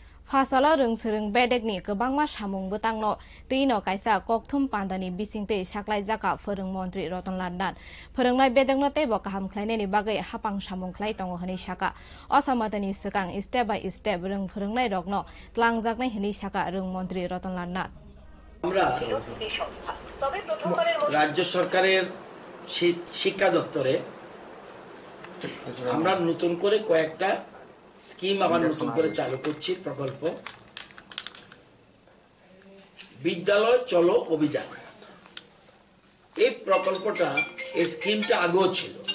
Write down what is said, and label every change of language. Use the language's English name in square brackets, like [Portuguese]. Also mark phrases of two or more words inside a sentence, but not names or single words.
[Kok Borok] Fasala rungsrung bedekni kebangma samungbo tangno tino kaisa kokthum pandani bisingte saklai jaka forung mantri Ratan Landan forongnai bedekno tebo kaham khlainani bagai hapang samung khlai tongo hani saka asamatani sekang [English] step by step [Kok Borok] rung forongnai rokno tlangjaknai hani saka rung mantri Ratan Landan [Bangla] আমরা রাজ্য সরকারের শিক্ষা দপ্তরে আমরা নতুন করে কয়েকটা স্কিম আবার নতুন করে চালু করছি প্রকল্প বিদ্যালয় চলো অভিযান এই প্রকল্পটা এই স্কিমটা আগেও ছিল